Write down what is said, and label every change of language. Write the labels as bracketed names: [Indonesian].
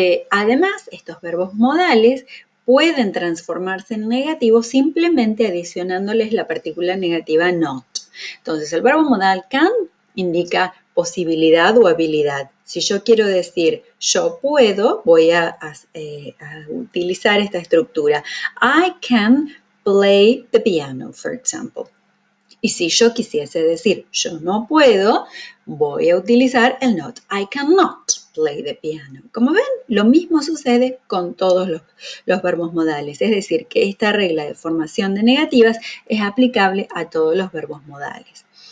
[Spanish] Además, estos verbos modales pueden transformarse en negativos simplemente adicionándoles la partícula negativa not. Entonces, el verbo modal can indica posibilidad o habilidad. Si yo quiero decir yo puedo, voy a utilizar esta estructura. [English] I can play the piano, for example. [Spanish] Y si yo quisiese decir yo no puedo, voy a utilizar el not. [English] I cannot play the piano. [Spanish] Como ven, lo mismo sucede con todos los verbos modales. Es decir, que esta regla de formación de negativas es aplicable a todos los verbos modales.